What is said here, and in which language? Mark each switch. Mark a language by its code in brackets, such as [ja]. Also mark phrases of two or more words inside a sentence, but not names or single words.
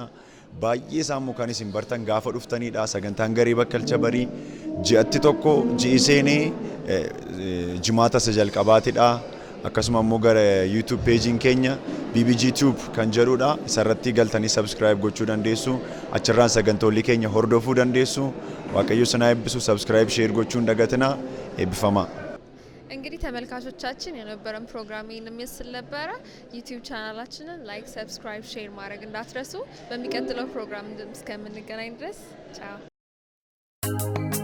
[om] Baay'ee sammuu kan isin bartan gaafa dhuftanidha. Sagantaan garee bakkalcha barii ji'atti tokko ji'i seenee jimaata isa jalqabaatidha. Akkasuma immoo gara YouTube peejiin keenya BBG Tube kan jedhudha. Isarratti galtanii subscribe gochuu dandeessu. Achirraan sagantoolee keenya hordofuu dandeessu. Waaqayyo isin haa eebbisu. [en] Subscribe share [om] gochuun dagatina. Eebbifama. [am] እንግዲህ ተመልካቾቻችን የነበረን ፕሮግራም ይህን የሚመስል ነበረ። ዩቲዩብ ቻናላችንን ላይክ፣ ሰብስክራይብ፣ ሼር ማድረግ እንዳትረሱ። በሚቀጥለው ፕሮግራም እስከምንገናኝ ድረስ ቻው።